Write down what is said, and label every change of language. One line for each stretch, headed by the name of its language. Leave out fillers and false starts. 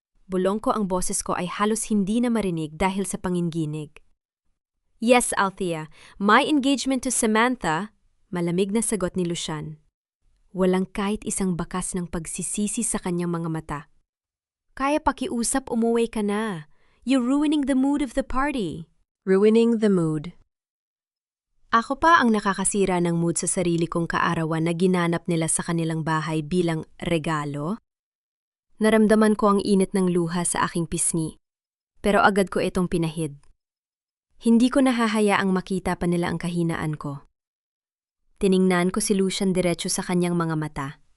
Filipino: Bulong ko, ang boses ko ay halos hindi na marinig dahil sa panginginig.
English: Yes, Althea, my engagement to Samantha.
Filipino: Malamig na sagot ni Lucian. Walang kahit isang bakas ng pagsisisi sa kanyang mga mata. Kaya pakiusap, umuwi ka na.
English: You're ruining the mood of the party. Ruining the mood.
Filipino: Ako pa ang nakakasira ng mood sa sarili kong kaarawan na ginanap nila sa kanilang bahay bilang regalo. Naramdaman ko ang init ng luha sa aking pisngi, pero agad ko itong pinahid. Hindi ko nahahayaang makita pa nila ang kahinaan ko. Tiningnan ko si Lucian diretso sa kanyang mga mata.